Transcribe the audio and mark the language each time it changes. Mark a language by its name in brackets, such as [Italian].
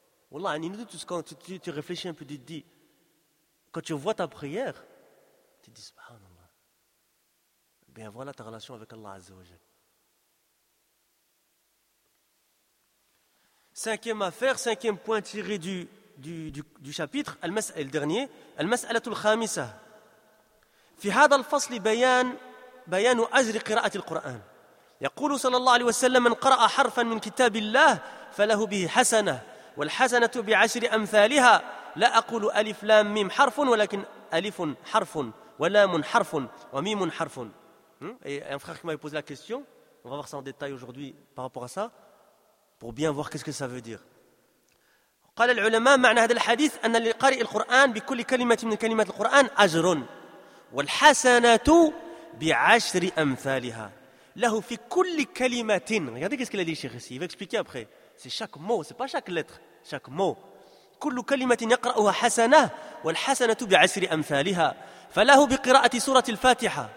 [French] Wallah, quand tu réfléchis un peu, tu te dis, quand tu vois ta prière, tu te dis, subhanallah. Bien voilà ta relation avec Allah Azza wa Jal. Cinquième affaire, cinquième point tiré du chapitre, le dernier, [Arabic] المسألة الخامسة. في هذا الفصل بيان أجر قراءة القرآن. يقول صلى الله عليه وسلم من قرأ حرفا من كتاب الله فله به حسنة والحسنة بعشر أمثالها لا أقول ألف لام ميم حرف ولكن ألف حرف ولام حرف وميم حرف. [French] Et un frère qui m'avait posé la question, on va voir ça en détail aujourd'hui par rapport à ça, pour bien voir qu'est-ce que ça veut dire. [Arabic] قال العلماء معنى هذا الحديث أن لقارئ القرآن بكل كلمة من كلمات القرآن أجر والحسنات بعشر أمثالها. له في كل كلمة. [French] Regardez qu'est-ce qu'il a dit, Cheikh ici. Il va expliquer après. C'est chaque mot, c'est pas chaque lettre. Chaque mot. [Arabic] كل كلمة يقرأها حسنة والحسنة بعشر أمثالها. فله بقراءة سورة الفاتحة.